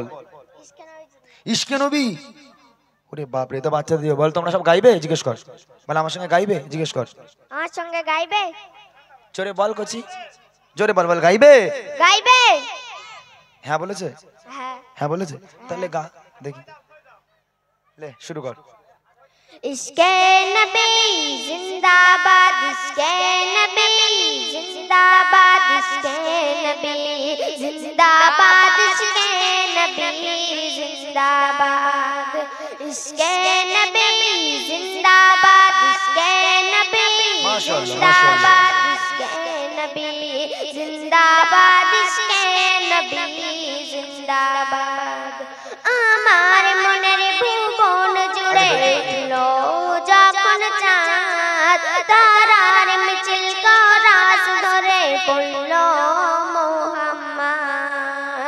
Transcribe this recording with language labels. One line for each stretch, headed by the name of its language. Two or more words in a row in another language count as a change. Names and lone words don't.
Urdu: عشقِ نبی.
Bangla: ওরে বাপ রে, তো বাচ্চা দিও। বল তোমরা সব গাইবে? জিজ্ঞেস কর। বল আমার সঙ্গে গাইবে? জিজ্ঞেস কর। আমার সঙ্গে গাইবে? জোরে বল কচি, জোরে বল। বল গাইবে? গাইবে। হ্যাঁ বলেছে? হ্যাঁ। হ্যাঁ বলেছে? তাহলে গা দেখি, লে শুরু কর।
Urdu: عشقِ نبی زندہ باد، عشقِ نبی زندہ باد، عشقِ نبی زندہ باد، عشقِ نبی زندہ باد، عشقِ نبی زندہ باد، عشقِ نبی زندہ باد، عشقِ نبی زندہ باد، عشقِ نبی زندہ باد.
Bangla: আমার মনের ভুবন জুড়ে উঠলো যখন চাঁদ, তারার মিছিল করাস ধরে পড়ল মোহাম্মদ।